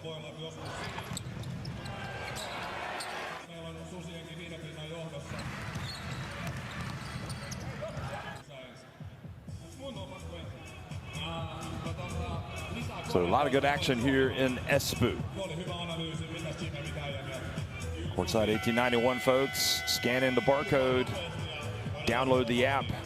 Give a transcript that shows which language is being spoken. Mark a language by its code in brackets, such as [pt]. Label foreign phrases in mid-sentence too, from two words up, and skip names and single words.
[fi] Voi olla joskus. Meillä on susienkin 5 pinnan johdossa. [en] So a lot of good action here in Espoo. Courtside 1891, folks. Scan in the barcode. Download the app.